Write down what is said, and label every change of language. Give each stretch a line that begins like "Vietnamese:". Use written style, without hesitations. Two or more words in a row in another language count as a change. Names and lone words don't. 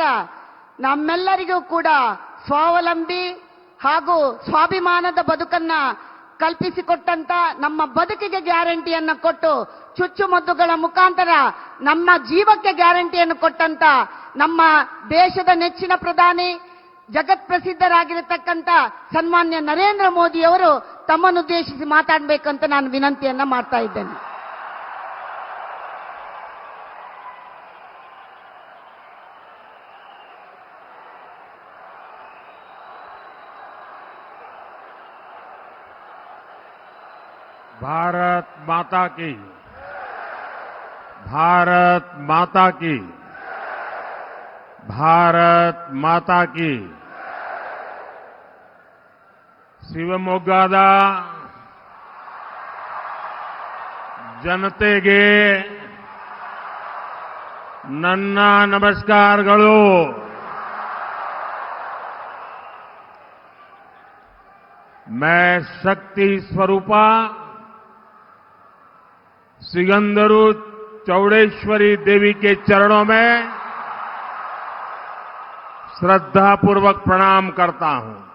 Kannada: ನಮ್ಮೆಲ್ಲರಿಗೂ ಕೂಡ ಸ್ವಾವಲಂಬಿ ಹಾಗೂ ಸ್ವಾಭಿಮಾನದ ಬದುಕನ್ನ ಕಲ್ಪಿಸಿಕೊಟ್ಟಂತ, ನಮ್ಮ ಬದುಕಿಗೆ ಗ್ಯಾರಂಟಿಯನ್ನು ಕೊಟ್ಟು ಚುಚ್ಚುಮದ್ದುಗಳ ಮುಖಾಂತರ ನಮ್ಮ ಜೀವಕ್ಕೆ ಗ್ಯಾರಂಟಿಯನ್ನು ಕೊಟ್ಟಂತ ನಮ್ಮ ದೇಶದ ನೆಚ್ಚಿನ ಪ್ರಧಾನಿ, ಜಗತ್ ಪ್ರಸಿದ್ಧರಾಗಿರತಕ್ಕಂತ ಸನ್ಮಾನ್ಯ ನರೇಂದ್ರ ಮೋದಿಯವರು ತಮ್ಮನ್ನುದ್ದೇಶಿಸಿ ಮಾತಾಡಬೇಕಂತ ನಾನು ವಿನಂತಿಯನ್ನ ಮಾಡ್ತಾ ಇದ್ದೇನೆ.
Hindi: भारत माता की, भारत माता की, भारत माता की.
Kannada: ಶಿವಮೊಗ್ಗದ ಜನತೆಗೆ ನನ್ನ ನಮಸ್ಕಾರಗಳು.
Hindi: मैं शक्ति स्वरूपा सिगंदरू चौड़ेश्वरी देवी के चरणों में श्रद्धापूर्वक प्रणाम करता हूं.